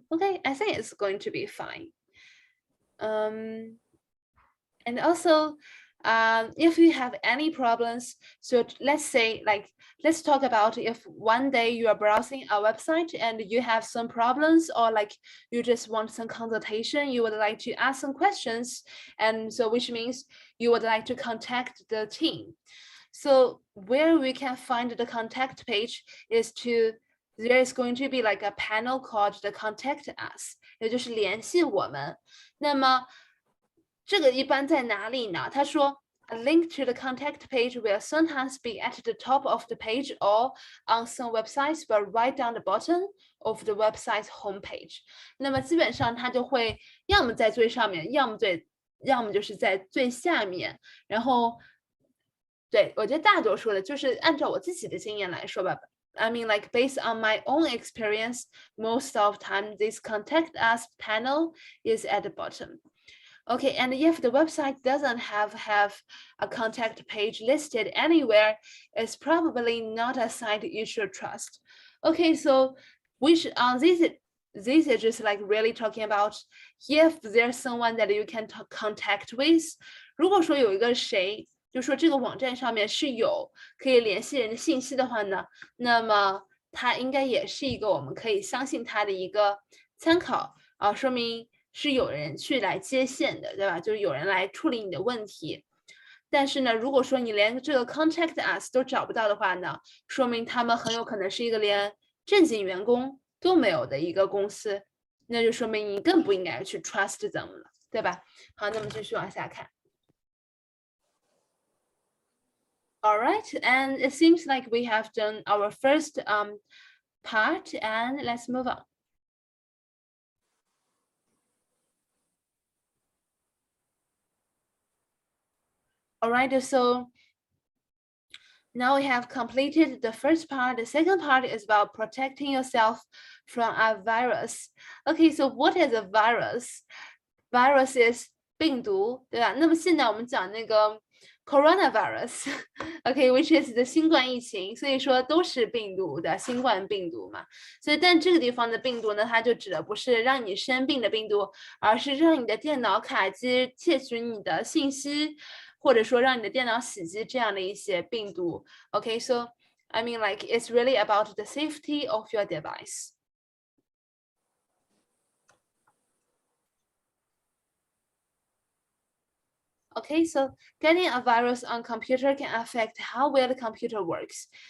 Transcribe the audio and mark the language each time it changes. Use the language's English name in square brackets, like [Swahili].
[English] Okay, I think it's going to be fine. And also, if you have any problems, so let's say let's talk about if one day you are browsing a website and you have some problems, or like you just want some consultation, you would like to ask some questions, and so which means you would like to contact the team. So where we can find the contact page is there is going to be like a panel called the contact us, [Chinese] 也就是联系我们。那么这个一般在哪里呢？他说 [English] A link to the contact page will sometimes be at the top of the page or on some websites, but right down the bottom of the website's homepage. [Chinese] 那么基本上它就会要么在最上面，要么就是在最下面。然后，对，我觉得大多数的就是按照我自己的经验来说吧。 [English] I mean, like based on my own experience, most of the time this contact us panel is at the bottom. Okay, and if the website doesn't have a contact page listed anywhere, it's probably not a site you should trust. Okay, so which this is just like really talking about if there's someone that you can contact with. [Chinese] 如果说有一个谁，就说这个网站上面是有可以联系人的信息的话呢，那么它应该也是一个我们可以相信它的一个参考啊，说明是有人去来接线的，对吧？就是有人来处理你的问题。但是呢，如果说你连这个 contact us 都找不到的话呢，说明他们很有可能是一个连正经员工都没有的一个公司，那就说明你更不应该去 [English] trust them [Chinese] 了，对吧？好，那么继续往下看。 [English] All right, and it seems like we have done our first part, and let's move on. All right, so now we have completed the first part. The second part is about protecting yourself from a virus. Okay, so what is a virus? Virus is [Chinese] 病毒，对吧？那么现在我们讲那个 coronavirus， OK， [English] which is the [Chinese] 新冠疫情，所以说都是病毒的新冠病毒嘛。所以，但这个地方的病毒呢，它就指的不是让你生病的病毒，而是让你的电脑卡机窃取你的信息，或者说让你的电脑死机这样的一些病毒。 [English] OK，so I mean like it's really about the safety of your device. Okay, so getting a virus on computer can affect how well the computer works.